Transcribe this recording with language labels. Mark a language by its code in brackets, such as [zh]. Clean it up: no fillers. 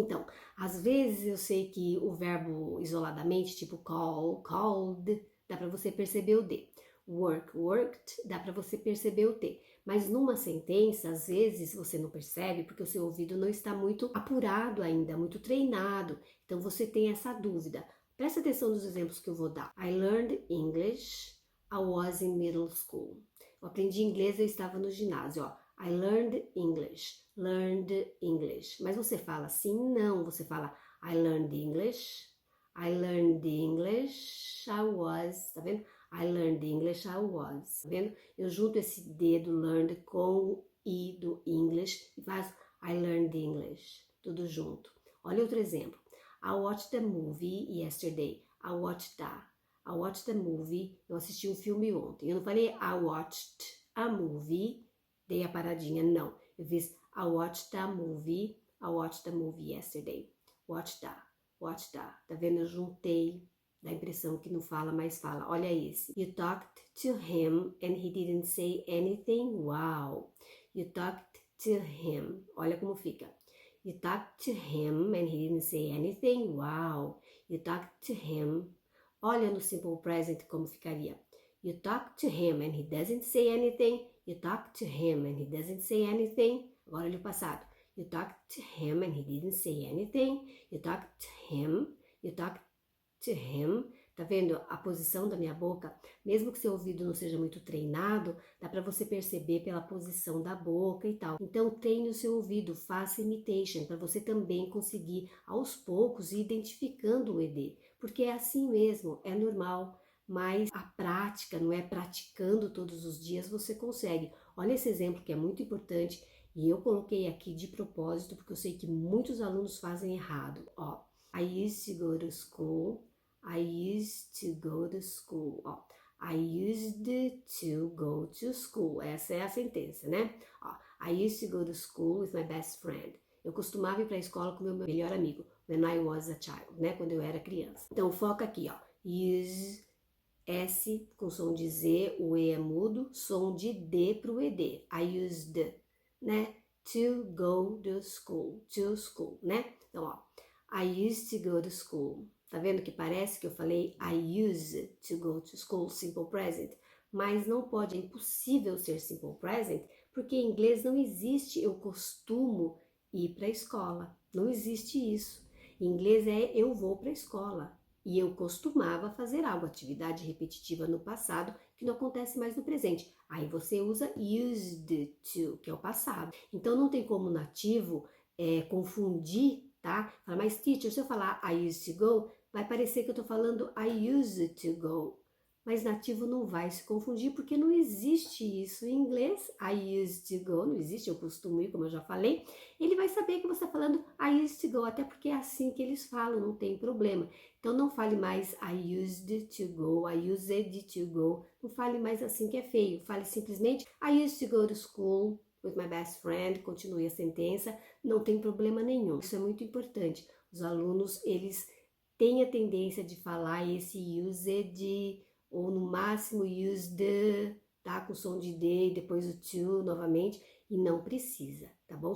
[pt] Então, às vezes eu sei que o verbo isoladamente, tipo call, called, dá para você perceber o D. Work, worked, dá para você perceber o T. Mas numa sentença, às vezes você não percebe porque o seu ouvido não está muito apurado ainda, muito treinado. Então você tem essa dúvida. Presta atenção nos exemplos que eu vou dar. [en] I learned English, I was in middle school. [pt] Eu aprendi inglês, eu estava no ginásio, ó. [en] I learned English, learned English. [pt] Mas você fala assim? Não, você fala [en] I learned English, I learned English, I was, [pt] tá vendo? [en] I learned English, I was, [pt] tá vendo? Eu junto esse D do learned com o I do English e faço [en] I learned English, [pt] tudo junto. Olha outro exemplo. [en] I watched a movie yesterday. I watched the movie. [pt] Eu assisti um filme ontem. Eu não falei [en] I watched a movie, [pt] dei a paradinha, não. Eu fiz [en] I watched a movie yesterday. Watched that. [pt] Tá vendo? Eu juntei, dá a impressão que não fala, mas fala. Olha esse. [en] You talked to him and he didn't say anything. Wow. You talked to him. [pt] Olha como fica. [en] You talked to him and he didn't say anything. Wow. You talked to him. [pt] Olha no simple present como ficaria. [en] You talk to him and he doesn't say anything. You talk to him and he doesn't say anything. [pt] Agora olha o passado. [en] You talked to him and he didn't say anything. You talked to him. You talked to him. [pt] Tá vendo a posição da minha boca? Mesmo que seu ouvido não seja muito treinado, dá para você perceber pela posição da boca e tal. Então treine o seu ouvido, faça imitation, para você também conseguir aos poucos ir identificando o ED. Porque é assim mesmo, é normal. Mas a prática, não é praticando todos os dias, você consegue. Olha esse exemplo que é muito importante e eu coloquei aqui de propósito porque eu sei que muitos alunos fazem errado. [en] Ó, I used to go to school. I used to go to school. Ó, I used to go to school. [pt] Essa é a sentença, né? [en] Ó, I used to go to school with my best friend. [pt] Eu costumava ir para a escola com meu melhor amigo. [en] When I was a child, [pt] né? Quando eu era criança. Então foca aqui, ó. Use, S com som de Z, o E é mudo, som de D para o ED. [en] I used, né? To go to school, né? [pt] Então, ó, [en] I used to go to school. [pt] Tá vendo que parece que eu falei [en] I used to go to school, [pt] simple present, mas não pode, é impossível ser simple present, porque em inglês não existe eu costumo ir para a escola, não existe isso. Em inglês é eu vou para a escola. E eu costumava fazer algo, atividade repetitiva no passado, que não acontece mais no presente. Aí você usa used to, que é o passado. Então não tem como nativo confundir, tá? Fala, mas teacher, se eu falar [en] I used to go, [pt] vai parecer que eu tô falando I used to go. Mas nativo não vai se confundir, porque não existe isso em inglês. [en] I used to go, [pt] não existe, eu costumo ir, como eu já falei. Ele vai saber que você está falando I used to go, até porque é assim que eles falam, não tem problema. Então não fale mais [en] I used to go, I used to go. [pt] Não fale mais assim que é feio. Fale simplesmente [en] I used to go to school with my best friend. [pt] Continue a sentença, não tem problema nenhum. Isso é muito importante. Os alunos, eles têm a tendência de falar esse used, ou no máximo use the, tá? Com som de D e depois o to novamente, e não precisa, tá bom?